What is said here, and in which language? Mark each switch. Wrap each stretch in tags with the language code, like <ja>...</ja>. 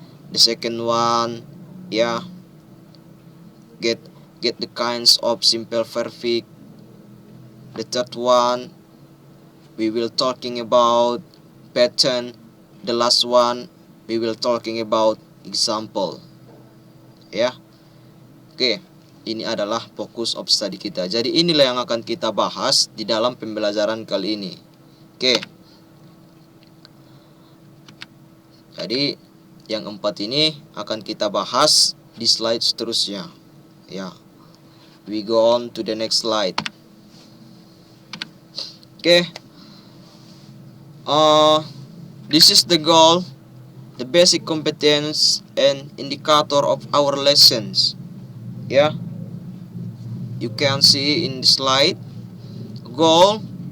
<en>The second one, yeah, get the kinds of simple perfect. The third one, we will talking about pattern. The last one, we will talking about example.</en> <id>Ya. Oke, ini adalah fokus of study kita. Jadi inilah yang akan kita bahas di dalam pembelajaran kali ini. Oke. Jadi yang 4 ini akan kita bahas di slide seterusnya. Ya.</id> <en>We go on to the next slide. Oke. This is the goal the basic competence and indicator of our lessons. Yeah, you can see in the slide. Goal.</en>